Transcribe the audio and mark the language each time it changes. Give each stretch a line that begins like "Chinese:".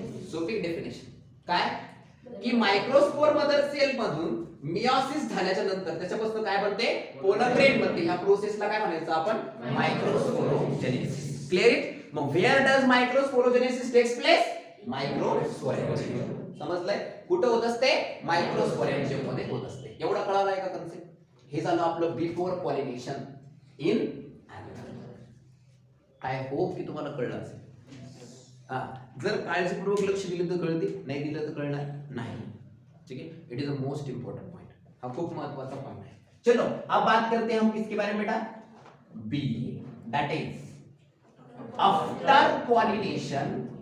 Marathi: सोपी डेफिनेशन काय की मायक्रोस्पोर मदर सेल मधून मियोसिस झाल्याच्या नंतर त्याच्यापासून काय बनते पोलन ग्रेन बनते. ह्या प्रोसेसला काय म्हणायचं आपण मायक्रोस्पोरोजेनेसिस.
English: Clear it. मग where does microsporogenesis takes place microsporangium.
Marathi: समजलंय कुठं होत असते मायक्रोस्पोरेंजियम मध्ये होत असते. एवढं कळालंय का कन्सेप्ट. हे झालं आपलं
English: Before pollination in anther. I hope
Marathi: की तुम्हाला कळलं असेल. जर काळजीपूर्वक लक्ष दिलं तर कळते नाही दिलं तर कळणार नाही.
Hindi: ठीक है.
English: It is a most important point.
Marathi: हा खूप महत्वाचा पॉइंट है.
Hindi: चलो अब बात करते हैं हम किसके बारे में बेटा
English: B that is after pollination.